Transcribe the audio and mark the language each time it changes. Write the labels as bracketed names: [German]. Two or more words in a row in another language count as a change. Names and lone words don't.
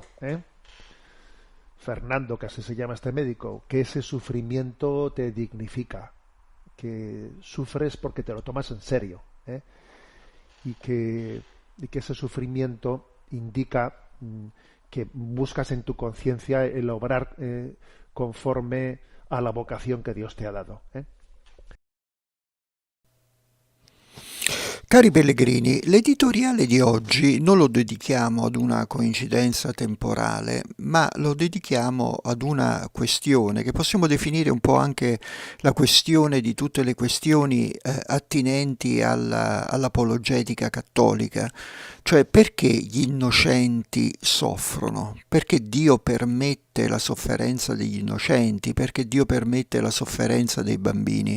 [Spanish] Fernando, que así se llama este médico, que ese sufrimiento te dignifica, que sufres porque te lo tomas en serio, y que ese sufrimiento indica que buscas en tu conciencia el obrar conforme a la vocación que Dios te ha dado. [Italian] Cari pellegrini, l'editoriale di oggi non lo dedichiamo ad una coincidenza temporale, ma lo dedichiamo ad una questione che possiamo definire un po' anche la questione di tutte le questioni attinenti all'apologetica cattolica, cioè perché gli innocenti soffrono, perché Dio permette la sofferenza degli innocenti, perché Dio permette la sofferenza dei bambini.